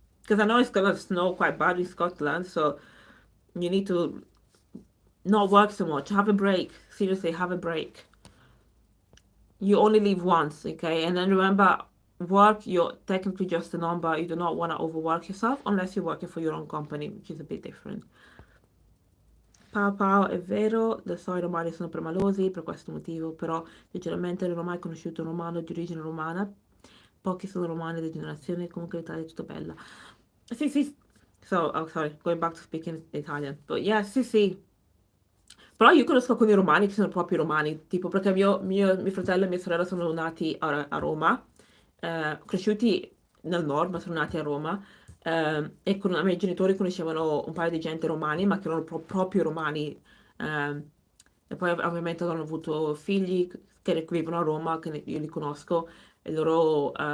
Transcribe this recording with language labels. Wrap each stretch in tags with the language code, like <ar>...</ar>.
<en>Because I know it's gonna snow quite bad in Scotland, so you need to not work so much. Have a break. Seriously, have a break. You only live once, okay? And then remember, work, you're technically just a number. You do not want to overwork yourself unless you're working for your own company, which is a bit different.</en> <it>Pao, è vero, so i romani sono permalosi per questo motivo, però sinceramente non ho mai conosciuto un romano di origine romana. Pochi sono romani di generazione, comunque l'Italia è tutta bella. Sì, sì.</it> <en>So, oh, sorry, going back to speaking Italian. But yeah,</en> <it>sì, sì. Però io conosco alcuni romani che sono proprio romani, tipo perché mio fratello e mia sorella sono nati a Roma, cresciuti nel nord, ma sono nati a Roma, e con i miei genitori conoscevano un paio di gente romani, ma che erano proprio romani, e poi ovviamente hanno avuto figli che vivono a Roma, che io li conosco, e loro,</it>